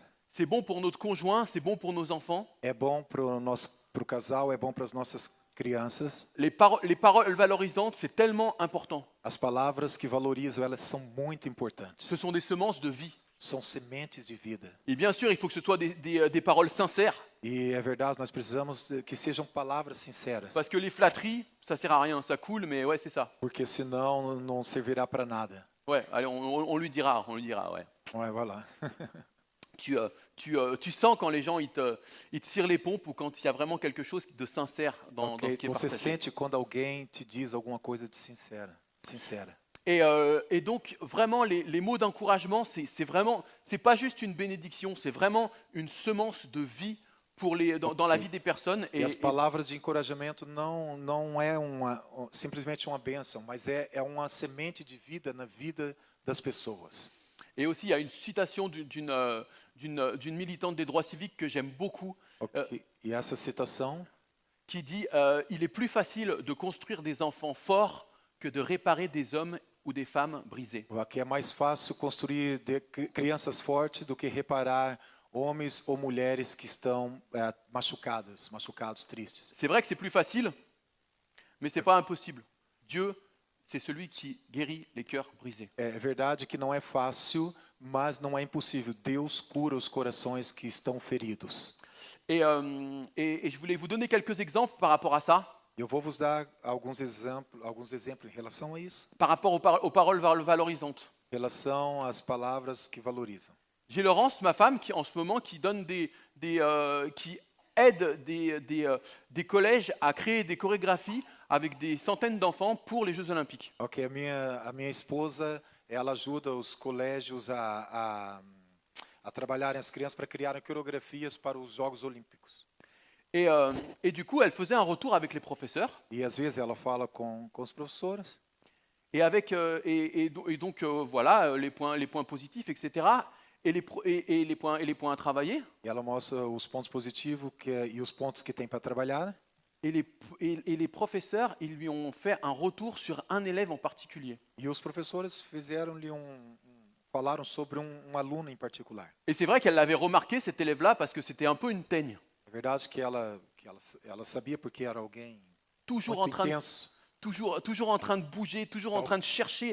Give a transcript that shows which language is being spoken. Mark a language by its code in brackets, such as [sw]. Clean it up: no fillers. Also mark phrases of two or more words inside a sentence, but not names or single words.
[fr] C'est bon pour notre conjoint, c'est bon pour nos enfants. [pt] É bom para o casal, é bom para as nossas crianças. [fr] Les paroles valorisantes, c'est tellement important. [pt] As palavras que valorizam, elas são muito importantes. [fr] Ce sont des semences de vie. [pt] são sementes de vida. [fr] Et bien sûr, il faut que ce soit des paroles sincères, [pt] E é verdade, nós precisamos que sejam palavras sinceras, [fr] parce que les flatteries, ça sert à rien, ça coule, mais ouais, c'est ça. [pt] porque senão não servirá para nada. [fr] Ouais, allez, on lui dira, ouais. Ouais, voilà. Tu sens quand les gens ils te tirent les pompes ou quand il y a vraiment quelque chose de sincère dans ce Ok, qui est [pt] você [fr] partagé. [pt] sente quando alguém te diz alguma coisa de sincera. [fr] Et donc vraiment les mots d'encouragement, c'est pas juste une bénédiction, c'est vraiment une semence de vie pour dans la vie des personnes. [pt] E as palavras de encorajamento não é simplesmente uma bênção, mas é uma semente de vida na vida das pessoas. [fr] Et aussi il y a une citation d'une militante des droits civiques que j'aime beaucoup, [pt] Ok, e essa citação [fr] qui dit il est plus facile de construire des enfants forts que de réparer des hommes ou des femmes brisés. [pt] aqui é mais fácil construir crianças fortes do que reparar homens ou mulheres que estão machucados, tristes. [fr] C'est vrai que c'est plus facile, mais c'est pas impossible. Dieu, c'est celui qui guérit les cœurs brisés. [pt] É verdade que não é fácil, mas não é impossível. Deus cura os corações que estão feridos. [fr] Et je voulais vous donner quelques exemples par rapport à ça, [pt] Eu vou vos dar alguns exemplos em relação a isso, [fr] par rapport aux paroles valorisantes. [pt] em relação às palavras que valorizam. [fr] J'ai Laurence, ma femme, qui en ce moment qui aide des collèges à créer des chorégraphies avec des centaines d'enfants pour les Jeux Olympiques. [pt] Ok, a minha esposa, ela ajuda os colégios a trabalharem as crianças para criarem coreografias para os Jogos Olímpicos. [fr] Et du coup, elle faisait un retour avec les professeurs. [pt] E às vezes ela fala com os professores. [fr] Donc voilà les points positifs, etc. Et les points à travailler. [pt] E ela mostra os pontos positivos e os pontos que tem para trabalhar. [fr] Et les professeurs, ils lui ont fait un retour sur un élève en particulier. [pt] E os professores falaram sobre aluno em particular. [fr] Et c'est vrai qu'elle l'avait remarqué, cet élève-là, parce que c'était un peu une teigne. [pt] É verdade que ela sabia porque era alguém [fr] Toujours [pt] muito [fr] en train de, [pt] intenso, [fr] toujours en train de bouger, toujours en train de chercher